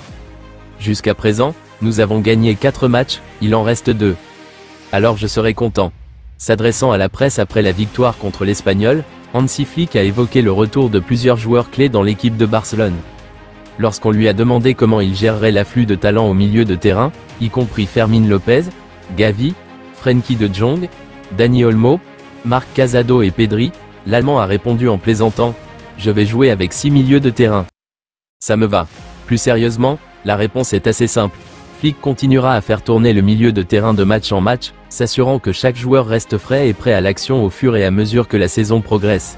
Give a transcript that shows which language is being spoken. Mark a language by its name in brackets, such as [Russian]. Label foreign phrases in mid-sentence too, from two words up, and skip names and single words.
[French] Jusqu'à présent, nous avons gagné 4 matchs, il en reste 2. Alors je serai content. S'adressant à la presse après la victoire contre l'Espagnol, Hansi Flick a évoqué le retour de plusieurs joueurs clés dans l'équipe de Barcelone. Lorsqu'on lui a demandé comment il gérerait l'afflux de talents au milieu de terrain, y compris Fermín López, Gavi, Frenkie de Jong, Dani Olmo, Marc Casado et Pedri, l'Allemand a répondu en plaisantant « Je vais jouer avec 6 milieux de terrain. Ça me va ». Plus sérieusement, la réponse est assez simple. Flick continuera à faire tourner le milieu de terrain de match en match, s'assurant que chaque joueur reste frais et prêt à l'action au fur et à mesure que la saison progresse.